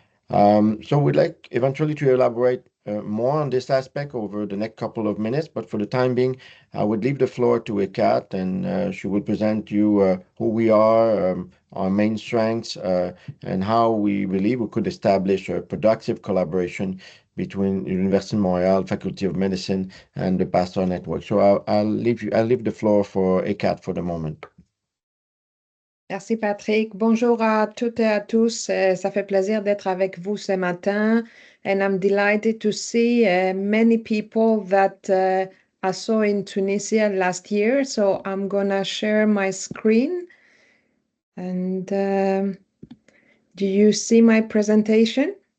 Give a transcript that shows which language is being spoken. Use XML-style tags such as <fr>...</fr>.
<en>So we'd like eventually to elaborate more on this aspect over the next couple of minutes, but for the time being, I would leave the floor to Ekat, and she will present you who we are, our main strengths, and how we believe we could establish a productive collaboration between Université de Montréal, Faculty of Medicine, and the Pasteur Network. So I'll leave the floor for Ekat for the moment.</en> <fr>Merci Patrick. Bonjour à toutes et à tous. Ça fait plaisir d'être avec vous ce matin.</fr> <en>And I'm delighted to see many people that I saw in Tunisia last year. So I'm going to share my screen. And do you see my presentation?</en>